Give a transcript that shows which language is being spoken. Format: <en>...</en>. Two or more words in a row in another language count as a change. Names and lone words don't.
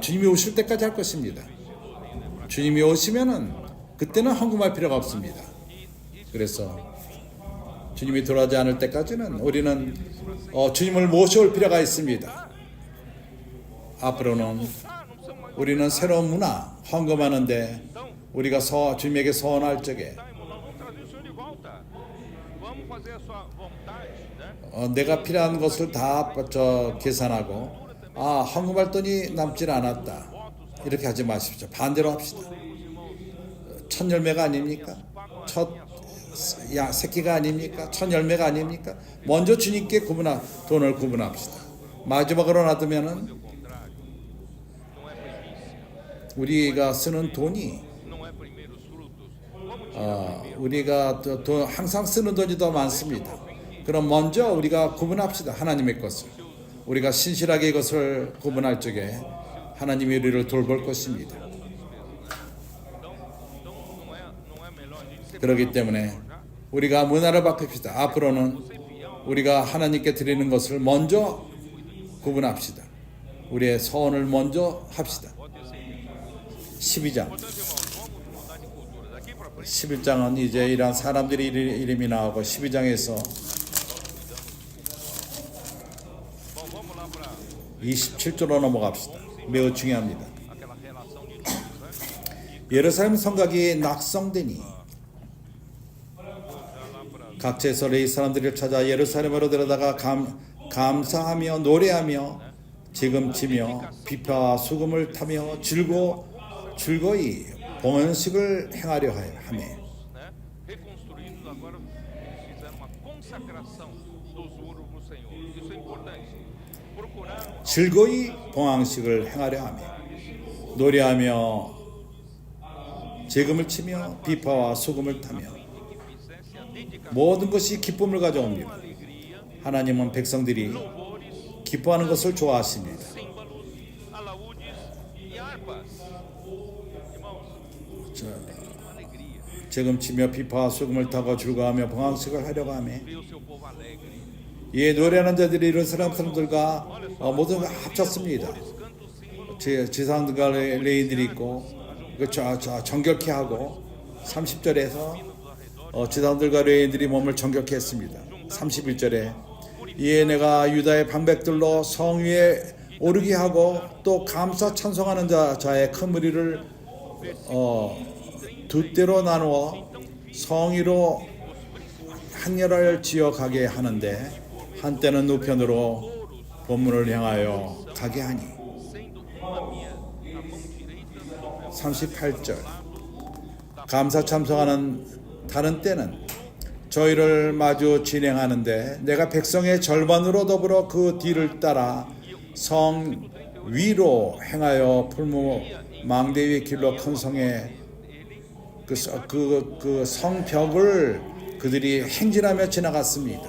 <ko>주님이 오실 때까지 할 것입니다. 주님이 오시면은 그때는 헌금할 필요가 없습니다. 그래서 주님이 돌아오지 않을 때까지는 우리는 주님을 모셔올 필요가 있습니다. 앞으로는 우리는 새로운 문화, 헌금하는데 우리가 주님에게 서원할 적에</ko> <pt>Tá, irmão, nós vamos trazer o Senhor de volta. Vamos fazer a sua vontade, né?</pt> <ko>내가 필요한 것을 다 계산하고 헌금할 돈이 남질 않았다. 이렇게 하지 마십시오. 반대로 합시다. 첫 열매가 아닙니까? 첫 새끼가 아닙니까? 첫 열매가 아닙니까? 먼저 주님께 돈을 구분합시다. 마지막으로 놔두면은</ko> <pt>O contrário, não é primícia,</pt> <ko>우리가 쓰는 돈이</ko> <pt>não é primeiros frutos. Vamos tirar</pt> <ko>우리가 항상 쓰는 돈이 더 많습니다. 그럼 먼저 우리가 구분합시다. 하나님의 것을. 우리가 신실하게 이것을 구분할 적에 하나님이 우리를 돌볼 것입니다.</ko> <pt>Então não é melhor a gente ser</pt> <ko>그렇기 때문에 우리가 문화를 바꿉시다. 앞으로는 우리가 하나님께 드리는 것을 먼저 구분합시다. 우리의 서원을 먼저 합시다. 12장.</ko> <pt>Portanto, irmãos, vamos mudar de cultura. Daqui para frente,</pt> <ko>11장은 이제 이러한 사람들의 이름이 나오고 12장에서</ko> <pt>vamos lá para</pt> <ko>27절로 넘어갑시다. 매우 중요합니다.</ko> <pt>aquela relação de nomes, né?</pt> <ko>예루살렘 성곽이 낙성되니</ko> <pt>Lá para</pt> <ko>각지에서 레위 사람들을 찾아 예루살렘으로 데려다가 감사하며 노래하며 지금치며 비파와 수금을 타며 즐거이 봉헌식을 행하려 하매</ko> <pt>né? Reconstruídos agora, eles fizeram uma consagração dos muros no Senhor. Isso é importante. Procuraram</pt> <ko>즐거이 봉헌식을 행하려 하매 노래하며 재금을 치며 비파와 수금을 타며</ko> <pt>que fizesse a dedicação,</pt> <ko>모든 것이 기쁨을 가져옵니다.</ko> <pt>alegria,</pt> <ko>하나님은 백성들이</ko> <pt>louvores,</pt> <ko>기뻐하는 것을 좋아하십니다.</ko> <pt>símbolos, alaúdes e harpas. Irmãos, uma alegria</pt> <ko>재금치며 비파와 수금을 타고 즐거워하며 봉헌식을 하려고 하매</ko> <pt>ver o seu povo alegre.</pt> <ko>이 노래하는 자들이 예루살렘 사람들과 모두 합쳤습니다.</ko> <pt>Cantos, símbolos,</pt> <ko>지상들과 레인들이 있고 정결케 하고 30절에서 지상들과 레인들이 몸을 정결케 했습니다. 31절에 이에 내가 유다의 방백들로 성 위에 오르게 하고 또 감사 찬송하는 자의 큰 무리를 두 때로 나누어 성위로 한열을 지어 가게 하는데 한때는 우편으로 본문을 향하여 가게 하니</ko> <pt>sendo uma minha a mão direita do meu</pt> <ko>38절 감사 참석하는 다른 때는 저희를 마주 진행하는데 내가 백성의 절반으로 더불어 그 뒤를 따라 성 위로 행하여 풀무 망대 위의 길로 큰 성의 그 성벽을 그들이 행진하며 지나갔습니다.</ko>